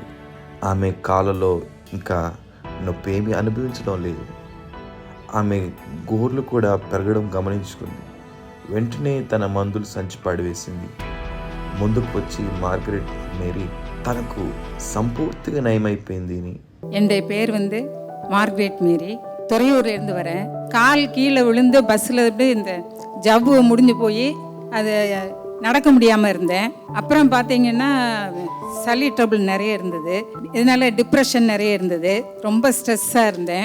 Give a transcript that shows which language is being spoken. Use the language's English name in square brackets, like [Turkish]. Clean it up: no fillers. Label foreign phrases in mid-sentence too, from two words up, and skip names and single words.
[Telugu] ఆమె కాళ్ళలో ఇంకా నొప్పి ఏమీ అనుభవించడం లేదు. ఆమె గోర్లు కూడా పెరగడం గమనించుకుంది. వెంటనే తన మందులు సంచి పడివేసింది. ముందుకు వచ్చి మార్గరెట్ మేరీ తనకు సంపూర్తిగా నయమైపోయింది. [Tamil] என்னுடைய பேர் மார்கரெட் மேரி, துறையூர்லேருந்து வரேன். கால் கீழே விழுந்து பஸ்ஸில் இந்த ஜவ்வு முடிஞ்சு போய் அது நடக்க முடியாமல் இருந்தேன். அப்புறம் பார்த்தீங்கன்னா சளி ட்ரபிள் நிறைய இருந்தது. இதனால டிப்ரெஷன் நிறைய இருந்தது. ரொம்ப ஸ்ட்ரெஸ்ஸாக இருந்தேன்.